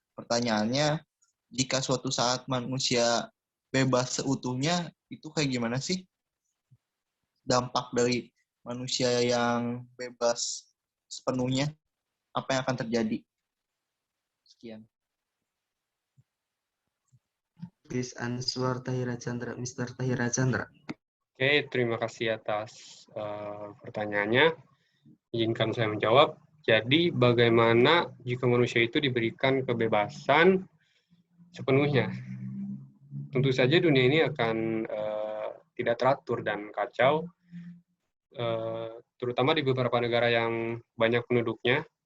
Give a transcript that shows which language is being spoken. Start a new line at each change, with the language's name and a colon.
Indonesian: Pertanyaannya, jika suatu saat manusia bebas seutuhnya, itu kayak gimana sih? Dampak dari manusia yang bebas sepenuhnya, apa yang akan terjadi? Sekian.
English: Please answer Tahira Chandra, Mr.
Indonesian: Tahira Chandra. Oke, terima kasih atas pertanyaannya. Izinkan saya menjawab. Jadi, bagaimana jika manusia itu diberikan kebebasan sepenuhnya? Tentu saja dunia ini akan tidak teratur dan kacau, terutama di beberapa negara yang banyak penduduknya.